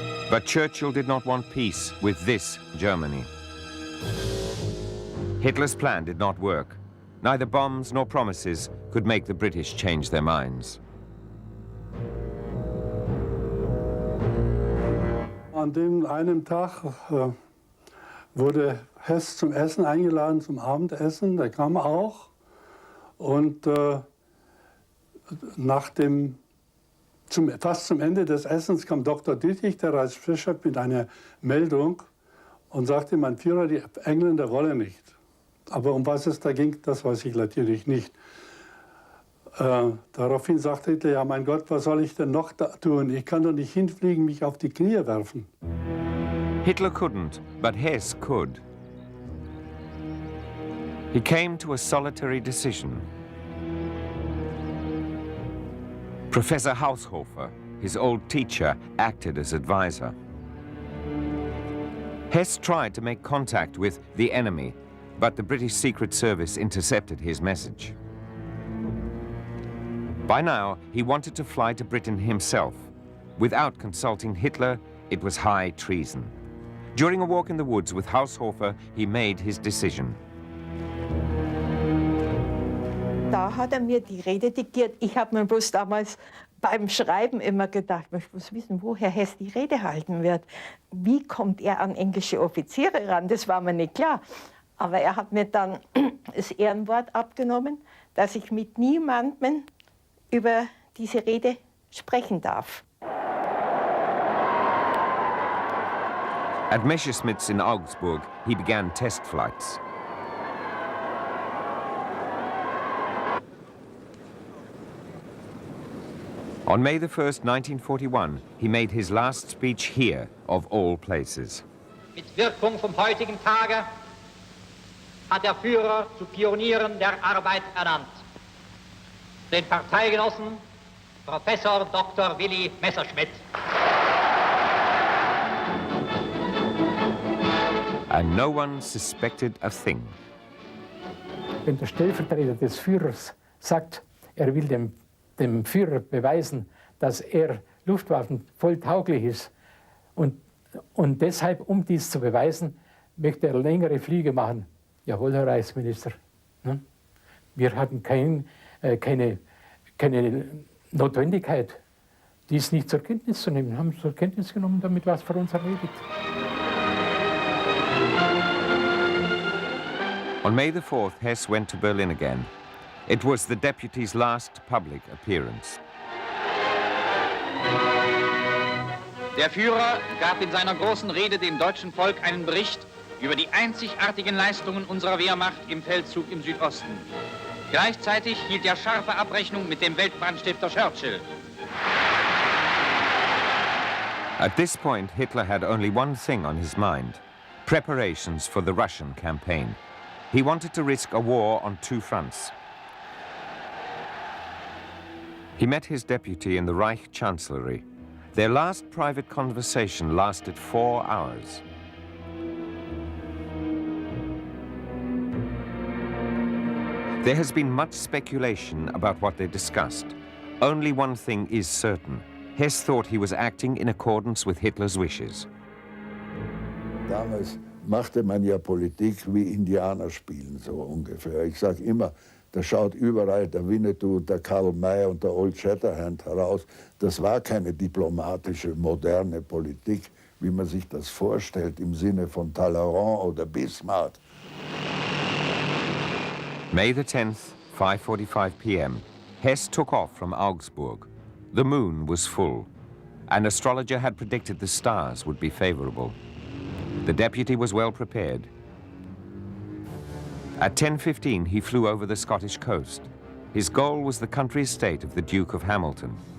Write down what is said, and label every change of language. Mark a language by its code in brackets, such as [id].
[en] But Churchill did not want peace with this Germany. Hitler's plan did not work. Neither bombs nor promises could make the British change their minds. [de] An dem einen Tag wurde Hess zum Essen eingeladen, zum Abendessen. Der kam auch. Und fast zum Ende des Essens kam Dr. Dittrich, der Reichsbischof, mit einer Meldung und sagte, mein Führer, die Engländer wollen nicht. Aber um was es da ging, das weiß ich natürlich nicht. Daraufhin sagte Hitler, ja mein Gott, was soll ich denn noch da tun? Ich kann doch nicht hinfliegen, mich auf die Knie werfen. [en] Hitler couldn't, but Hess could. He came to a solitary decision. Professor Haushofer, his old teacher, acted as advisor. Hess tried to make contact with the enemy, but the British Secret Service intercepted his message. By now, he wanted to fly to Britain himself. Without consulting Hitler, it was high treason. During a walk in the woods with Haushofer, he made his decision. [de] Da hat mir die Rede diktiert. Ich habe mir bloß damals beim Schreiben immer gedacht, ich muss wissen, wo Herr Hess die Rede halten wird. Wie kommt er an englische Offiziere ran? Das war mir nicht klar. Aber er hat mir dann das Ehrenwort abgenommen, dass ich mit niemandem über diese Rede sprechen darf. [en] At Messerschmitt's in Augsburg, he began test flights. On May 1st, 1941, he made his last speech here, of all places. [de] Mit Wirkung vom heutigen Tage hat der Führer zu Pionieren der Arbeit ernannt. Den Parteigenossen Professor Dr. Willi Messerschmitt. [en] And no one suspected a thing. [de] Wenn der Stellvertreter des Führers sagt, er will dem Führer beweisen, dass er Luftwaffen voll tauglich ist und deshalb, um dies zu beweisen, möchte er längere Flüge machen. Jawohl, Herr Reichsminister. Wir hatten keine Notwendigkeit, dies nicht zur Kenntnis zu nehmen. Wir haben es zur Kenntnis genommen, damit war es für uns erledigt. [en] On May 4th, Hess went to Berlin again. It was the deputy's last public appearance. [de] Der Führer gab in seiner großen Rede dem deutschen Volk einen Bericht über die einzigartigen Leistungen unserer Wehrmacht im Feldzug im Südosten. Gleichzeitig hielt er scharfe Abrechnung mit dem Weltbrandstifter Churchill. [en] At this point, Hitler had only one thing on his mind: preparations for the Russian campaign. He wanted to risk a war on two fronts. He met his deputy in the Reich Chancellery. Their last private conversation lasted 4 hours. There has been much speculation about what they discussed. Only one thing is certain. Hess thought he was acting in accordance with Hitler's wishes. [de] Damals machte man ja Politik wie Indianer spielen, so ungefähr. Ich sage immer, da schaut überall der Winnetou, der Karl May und der Old Shatterhand heraus. Das war keine diplomatische, moderne Politik, wie man sich das vorstellt, im Sinne von Talleyrand oder Bismarck. [en] May the 10th, 5:45 p.m. Hess took off from Augsburg. The moon was full. An astrologer had predicted the stars would be favorable. The deputy was well prepared. At 10:15, he flew over the Scottish coast. His goal was the country estate of the Duke of Hamilton.